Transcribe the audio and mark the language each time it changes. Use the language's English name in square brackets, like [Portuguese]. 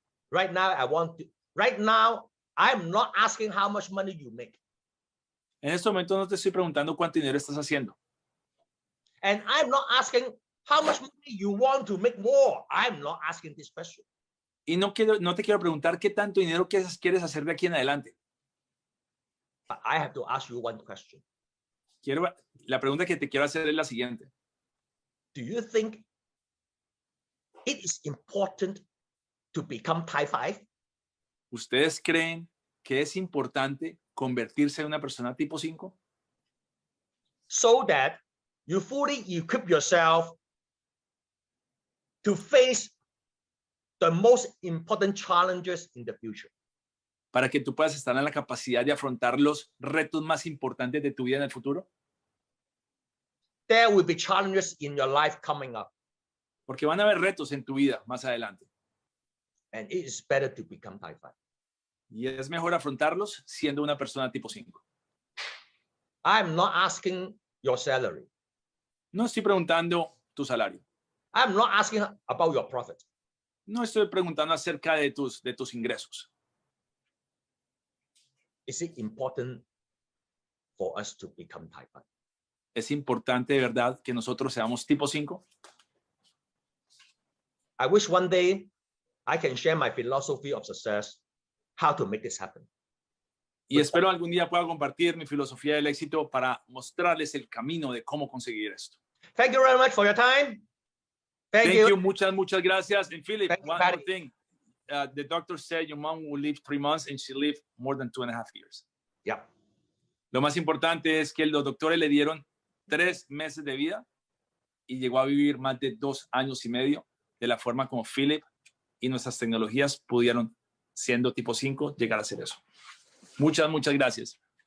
[English] Right now, I'm not asking how much money you make. [Spanish] En este momento no te estoy preguntando cuánto dinero estás haciendo. [English] And I'm not asking how much money you want to make more. I'm not asking this question. [Spanish] Y no te quiero preguntar qué tanto dinero quieres hacer de aquí en adelante. [English] But I have to ask you one question. [Spanish] La pregunta que te quiero hacer es la siguiente. [English] Do you think it is important to become type 5? [Spanish] ¿Ustedes creen que es importante convertirse en una persona tipo 5? [English] So that you fully equip yourself to face the most important challenges in the future. [Spanish] Para que tú puedas estar en la capacidad de afrontar los retos más importantes de tu vida en el futuro. [English] There will be challenges in your life coming up. [Spanish] Porque van a haber retos en tu vida más adelante. [English] And it is better to become type 5. [Spanish] Y es mejor afrontarlos siendo una persona tipo 5. [English] I'm not asking your salary. [Spanish] No estoy preguntando tu salario. [English] I'm not asking about your profit. [Spanish] No estoy preguntando acerca de tus ingresos. [English] Is it important for us to become type 5? [Spanish] ¿Es importante de verdad que nosotros seamos tipo 5? [English] I wish one day I can share my philosophy of success, how to make this happen. [Spanish] Y espero algún día pueda compartir mi filosofía del éxito para mostrarles el camino de cómo conseguir esto. [English] Thank you very much for your time. Thank you. [Spanish] Muchas gracias. [English] And Philip, Thank you, one Patty. more thing. The doctor said your mom will live 3 months and she lived more than 2.5 years. Yeah. [Spanish] Lo más importante es que los doctores le dieron 3 meses de vida y llegó a vivir más de 2 años y medio de la forma como Philip y nuestras tecnologías pudieron, siendo tipo 5, llegar a hacer eso. Muchas gracias.